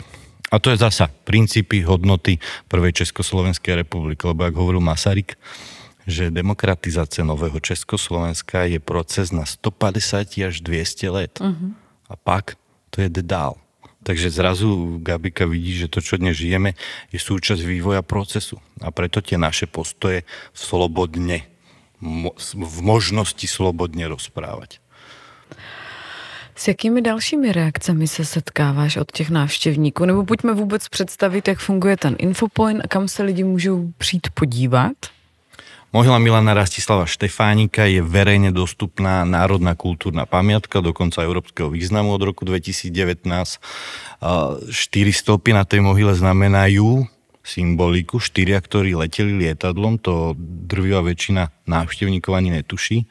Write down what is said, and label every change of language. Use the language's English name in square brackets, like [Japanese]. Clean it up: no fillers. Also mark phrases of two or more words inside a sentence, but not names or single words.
[Slovak] A to je zasa princípy, hodnoty prvej Československej republiky, lebo ak hovoril Masaryk, že demokratizácia nového Československa je proces na 150 až 200 let. [Czech] A pak to je dál. [Slovak] Takže zrazu Gabika vidí, že to, čo dnes žijeme, je súčasť vývoja procesu. A preto tie naše postoje slobodne, v možnosti slobodne rozprávať. [Czech] S jakými dalšími reakcemi se setkáváš od těch návštěvníků? Nebo pojďme vůbec představit, jak funguje ten infopoint a kam se lidi můžou přijít podívat? [Slovak] Mohyla Milana Rastislava Štefánika je verejne dostupná národná kultúrna pamiatka, dokonca európskeho významu od roku 2019. 4 stĺpy na tej mohyle znamenajú symboliku, 4, ktorí leteli lietadlom, to drvivá väčšina návštevníkov ani netuší.